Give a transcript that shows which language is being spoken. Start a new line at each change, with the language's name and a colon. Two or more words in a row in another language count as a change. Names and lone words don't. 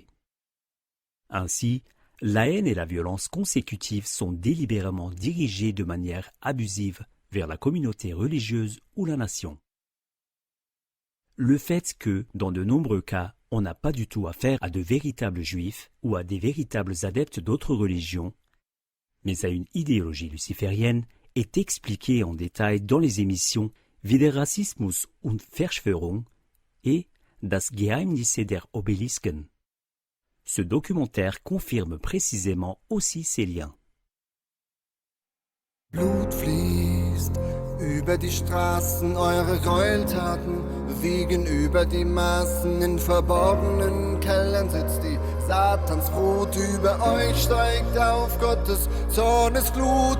French: Ainsi, la haine et la violence consécutives sont délibérément dirigées de manière abusive vers la communauté religieuse ou la nation. Le fait que, dans de nombreux cas, on n'a pas du tout affaire à de véritables juifs ou à des véritables adeptes d'autres religions, mais à une idéologie luciférienne, est expliqué en détail dans les émissions Wie der Rassismus und Verschwörung et Das Geheimnisse der Obelisken. Ce documentaire confirme précisément aussi ces liens.
German: Blut fließt über die Straßen, eure Gräueltaten wiegen über die Maßen. In verborgenen Kellern sitzt die Satansbrut, über euch steigt auf Gottes Zornesglut.